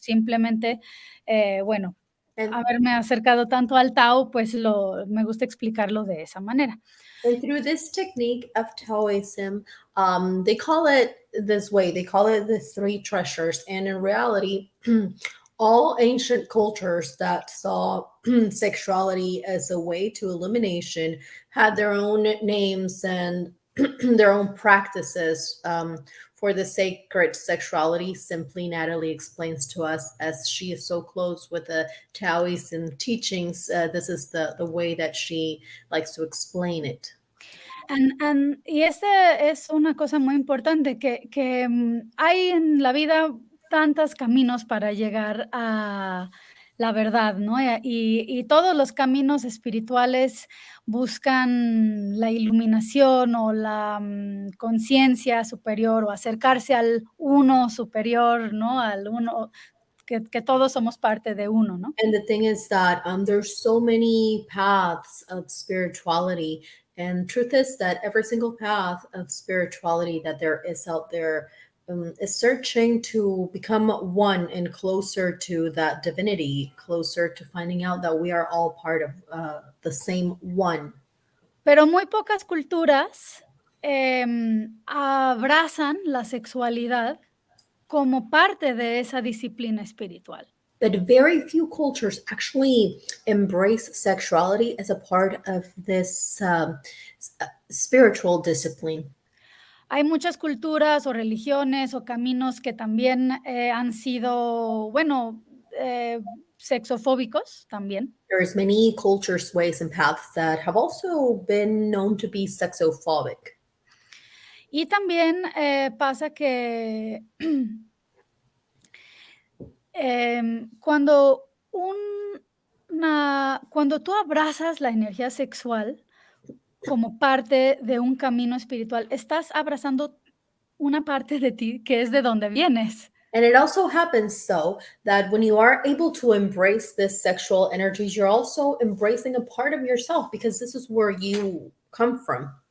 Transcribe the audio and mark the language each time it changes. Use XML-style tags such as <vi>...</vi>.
<es>Simplemente, bueno, haberme acercado tanto al Tao, pues me gusta explicarlo de esa manera.</es> <en>And through this technique of Taoism, they call it this way. They call it the three treasures. And in reality, all ancient cultures that saw sexuality as a way to illumination had their own names and their own practices for the sacred sexuality. Simply, Natalie explains to us, as she is so close with the Taoism teachings, this is the way that she likes to explain it.</en> <es>Y esta es una cosa muy importante, que hay en la vida tantos caminos para llegar a la verdad, ¿no? Y todos los caminos espirituales buscan la iluminación o la conciencia superior, o acercarse al uno superior, ¿no? Al uno, que todos somos parte de uno, ¿no?</es> <en>And the thing is that there's so many paths of spirituality, and truth is that every single path of spirituality that there is out there is searching to become one and closer to that divinity, closer to finding out that we are all part of the same one.</en> <es>Pero muy pocas culturas abrazan la sexualidad como parte de esa disciplina espiritual.</es> <en>But very few cultures actually embrace sexuality as a part of this spiritual discipline.</en> <es>Hay muchas culturas o religiones o caminos que también han sido, bueno, sexofóbicos también.</es> <en>There's many cultures, ways, and paths that have also been known to be sexophobic.</en> <es>Y también pasa que cuando tú abrazas la energía sexual como parte de un camino espiritual, estás abrazando una parte de ti que es de donde vienes.</es> <en>And it also happens so that when you are able to embrace this sexual energies, you're also embracing a part of yourself because this is where you come from.</en>